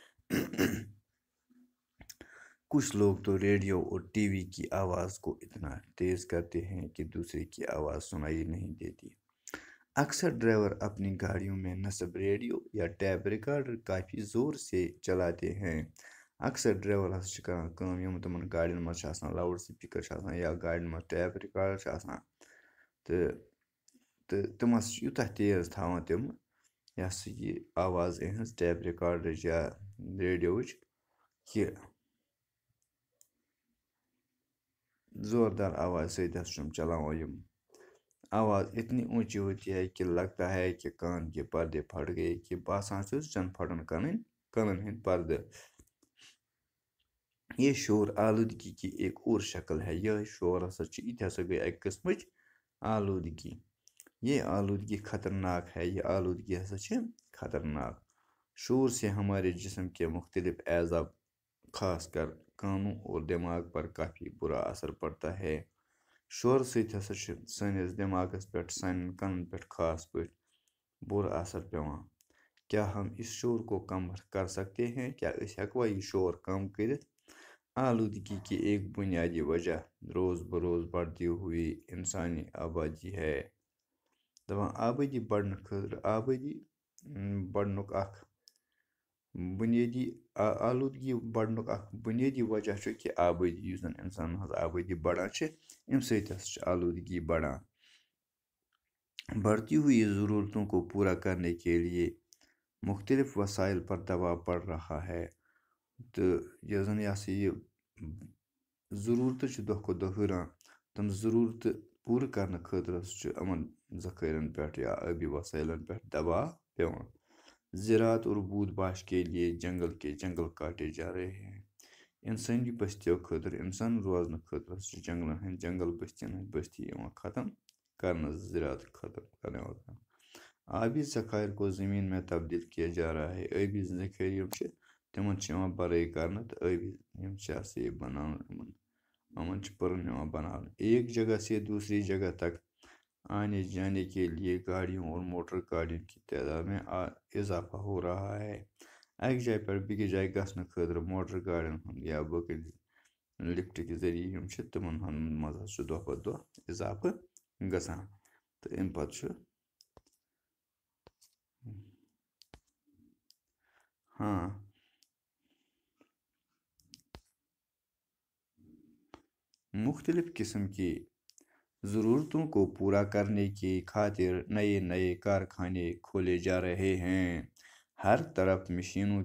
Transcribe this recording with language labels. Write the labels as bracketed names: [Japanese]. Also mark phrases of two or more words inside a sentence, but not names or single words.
[Urdu] کچھ لوگ تو ریڈیو اور ٹی وی کی آواز کو اتنا تیز کرتے ہیں کہ دوسرے کی آواز سنائی نہیں دیتی [Kashmiri] اکثر ڈرائیور اپنی گاڑیوں میں نصب ریڈیو یا ٹیپ ریکارڈر کافی زور سے چلاتے ہیں اکثر ڈرائیور ہسا چھِ کران کٲم یِم تِمن گاڑین منٛز چھِ آسان لاوُڈ سپیکر چھِ آسان یا گاڑین منٛز ٹیپ رِکاڈر چھِ آسان تہٕ تِم ہسا چھِ یوٗتاہ تیز تھاوان تِم یہِ ہسا یہِ آواز یِہٕنٛز ٹیپ رِکاڈرٕچ یا ریڈیوٕچ کہِ زوردار آواز سۭتۍ ہسا چھِ یِم چلاوان یِم [Urdu] آواز اتنی اونچی ہوتی ہے کہ لگتا ہے کہ کان کے پردے پھٹ گئے [Kashmiri] کہ باسان چھُ زن پھٹن کَنن ہٕنٛدۍ پردٕ یہ شور آلودگی کی ایک اور شکل ہے یہ شور ہسا چھِ یہِ تہِ ہسا گٔے اکہِ قٕسمٕچ آلودگی [Urdu] یہ آلودگی خطرناک ہے [Kashmiri] یہ آلودگی ہسا چھِ خطرناک [Urdu] شور سے ہمارے جسم کے مختلف اعضاء خاص کر کانوں اور دماغ پر کافی برا اثر پڑتا ہے [Kashmiri] شور سۭتۍ ہسا چھُ سٲنِس دٮ۪ماغس پٮ۪ٹھ سانٮ۪ن کَنن پٮ۪ٹھ خاص پٲٹھۍ برا اثر پیٚوان [Urdu] کیا ہم اس شور کو کم کر سکتے [Kashmiri] ہیں کیا أسۍ ہٮ۪کوا یہِ شور کم کٔرِتھ [Urdu] آلودگی کی ایک بنیادی وجہ روز بروز بڑھتی ہوئی انسانی آبادی ہے [Kashmiri] دپان آبٲدی بڑھنہٕ خٲطرٕ آبٲدی بڑھنُک اکھ بُنیٲدی آلودگی بڑھنُک اکھ بُنیٲدی وجہ چھُ کہِ آبٲدی یُس زن اِنسانن ہٕنٛز آبٲدی بڑان چھِ اَمہِ سۭتۍ ہسا چھِ آلودگی بڑان [Urdu] بڑھتی ہوئی ضرورتوں کو پورا کرنے کے لیے مختلف وسائل پر دباؤ پڑ رہا ہے [Kashmiri] تہٕ یۄس زن یہِ ہسا یہِ ضروٗرتہٕ چھِ دۄہ کھۄتہٕ دۄہ ہُران تِم ضروٗرتہٕ پوٗرٕ کرنہٕ خٲطرٕ ہسا چھُ یِمن ذخٲیرن پٮ۪ٹھ یا ٲبی وسایلن پٮ۪ٹھ دباو پیٚوان زراعت [Urdu] اور بود باش کے لیے جنگل کاٹے جا رہے ہیں [Kashmiri] انسٲنی بستیو خٲطرٕ اِنسان روزنہٕ خٲطرٕ ہسا چھِ جنگلن ہٕنٛدۍ جنگل بستین ہٕنٛدۍ بستی یِوان ختم کرنہٕ زراعت ختم کرنہٕ [Urdu] آبی ذخائر کو زمین میں تبدیل کیا جا رہا ہے [Kashmiri] ٲبی ذخٲیر یِم چھِ تِمن چھِ یِوان بَرٲے کرنہٕ تہٕ ٲبی یِم چھِ ہسا یہِ بناونہٕ یِمن چھِ پٕرن یِوان بناونہٕ [Urdu] ایک جگہ سے دوسری جگہ تک آنے جانے کے لیے گاڑیوں اور موٹر گاڑیوں کی تعداد میں اضافہ ہو رہا ہے [Kashmiri] اکہِ جایہِ پٮ۪ٹھ بیٚکِس جایہِ گژھنہٕ خٲطرٕ موٹر گاڑین ہُنٛد یا باقٕے لفٹ کہِ ذٔریعہٕ یِم چھِ تِمن ہُنٛد منٛز ہسا چھُ دۄہ کھۄتہٕ دۄہ اضافہٕ گژھان تہٕ اَمہِ پتہٕ چھُ [Urdu] مختلف قسم کی ضرورتوں کو پورا کرنے کی خاطر نئے کارخانے کھولے جا رہے ہیں ہر طرف مشینوں